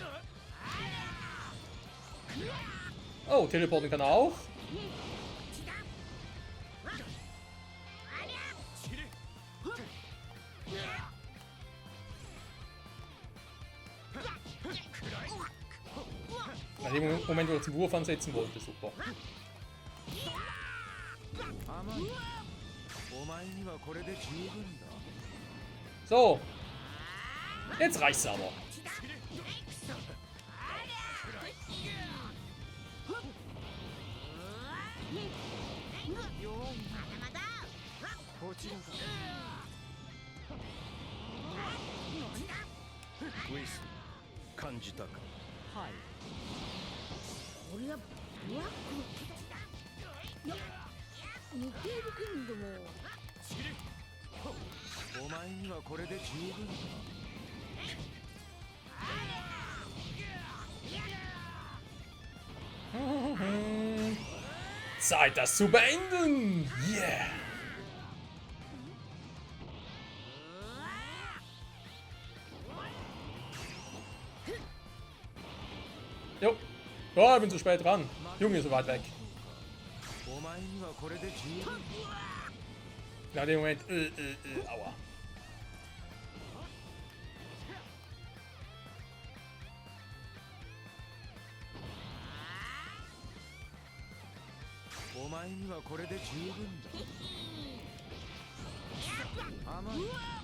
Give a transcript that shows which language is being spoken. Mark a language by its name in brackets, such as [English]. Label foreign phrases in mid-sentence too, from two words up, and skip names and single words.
[German] Oh, teleporten kann er auch. In dem Moment, wo er zum Wurf ansetzen wollte, super. [Japanese] 甘い。お前にはこれで十分だ。 [German] So. Jetzt reicht's aber. [Japanese] Whis、感じたか。はい。これはブラック。いや、似ているけれども。お前にはこれで十分だ。 [German] Zeit, das zu beenden! Yeah! Jo. Oh, ich bin zu spät dran. Junge, so weit weg. [Japanese] お前にはこれで十分。 [German] Ja, in dem Moment. Aua. [Japanese] お前にはこれで十分だ。甘い。